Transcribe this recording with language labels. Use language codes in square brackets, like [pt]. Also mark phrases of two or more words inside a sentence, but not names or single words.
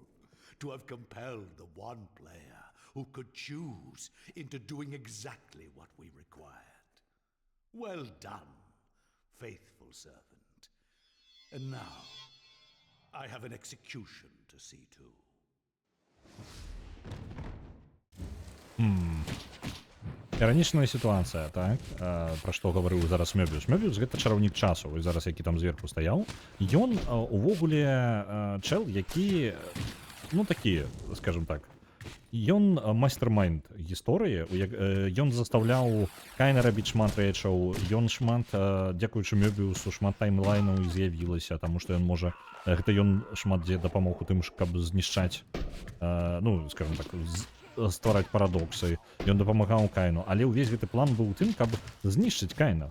[en] To have compelled the one player who could choose into doing exactly what we required. Well done, faithful servant. And now, I have an execution to see to. [be] Іранічная сітуацыя, так, пра што гаварыў зараз Мёбіус. Мёбіус гэта чараўнік часу, і зараз які там зверху стаяў. Ён увогуле чэл, які, ну такі, [ru] скажем так, [be] ён майстер-майнд гісторыі, ён застаўляў Кайна рабіць шмат рэчаў, ён шмат, дзякуючы Мёбіусу, шмат таймлайнаў з'явілася, таму што ён можа, гэта ён шмат дзе дапамог у тым, каб знішчаць, ну, [ru] скажем так, [be] ствараць парадоксы, ён дапамагаў Кайну, але ўвесь гэты план быў у тым, каб знішчыць Кайна.